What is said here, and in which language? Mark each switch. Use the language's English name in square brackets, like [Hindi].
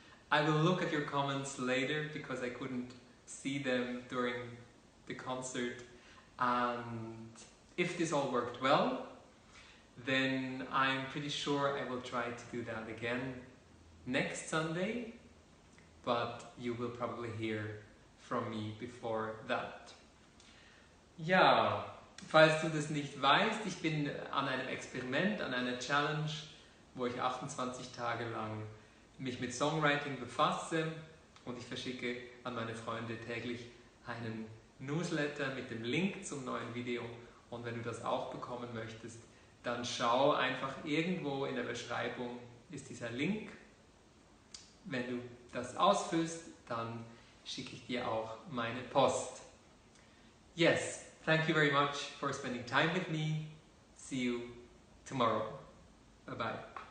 [English] I will look at your comments later because I couldn't see them during the concert. And if this all worked well, then I'm pretty sure I will try to do that again next Sunday. But you will probably hear from me before that. [German] Ja, falls du das nicht weißt, ich bin an einem Experiment, an einer Challenge, wo ich 28 Tage lang mich mit Songwriting befasse und ich verschicke an meine Freunde täglich einen Newsletter mit dem Link zum neuen Video. Und wenn du das auch bekommen möchtest, dann schau einfach irgendwo in der Beschreibung ist dieser Link. Wenn du das ausfüllst, dann schicke ich dir auch meine Post. [English] Yes, thank you very much for spending time with me. See you tomorrow. Bye bye.